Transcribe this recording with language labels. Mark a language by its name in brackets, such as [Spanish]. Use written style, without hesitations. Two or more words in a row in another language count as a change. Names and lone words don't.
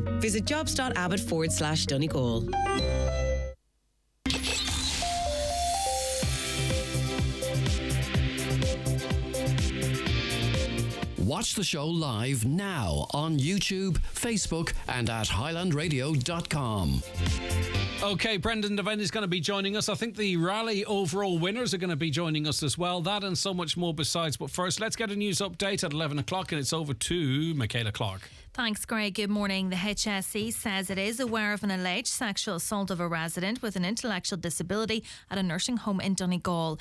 [English] Visit jobs.abbott.com/Donegal. Watch the show live now on YouTube, Facebook and at highlandradio.com. OK, Brendan Devaney is going to be joining us. I think the rally overall winners are going to be joining us as well. That and so much more besides. But first, let's get a news update at 11 o'clock and it's over to Michaela Clark. Thanks, Greg. Good morning. The HSE says it is aware of an alleged sexual assault of a resident with an intellectual disability at a nursing home in Donegal.